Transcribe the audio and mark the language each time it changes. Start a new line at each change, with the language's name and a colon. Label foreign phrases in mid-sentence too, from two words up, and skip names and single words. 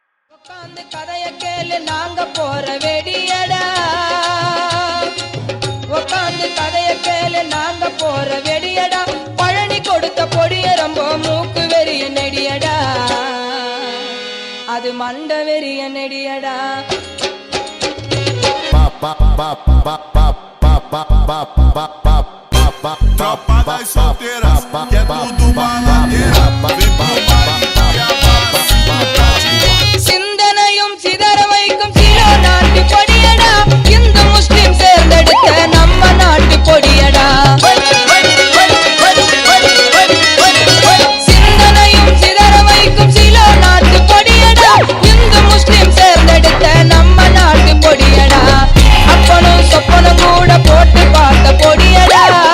Tamil: உட்காந்து கதைய கேளு நாங்க போற வெடியடா உட்காந்து கதைய கேளு நாங்க போற வெடியடா பழனி கொடுத்த பொடிய ரொம்ப மூக்கு வெறிய நெடியடா அது மண்ட வெறிய நெடியடா
Portuguese: Tropa das solteiras, que é tudo baladeira. Vem pro baile e abaixa.
Tamil: சிந்தனையும் சிதற வைக்கும் சிலோ நாட்டு பொடியடா இந்து முஸ்லிம் சேர்ந்தெடுத்த நம்ம நாட்டு பொடியடா சிந்தனையும் சிதற வைக்கும் சிலோ நாட்டு பொடியடா இந்து முஸ்லிம் சேர்ந்தெடுத்த நம்ம நாட்டு பொடியடா அப்பனும் சொப்பனும் கூட போட்டு பார்த்த பொடியடா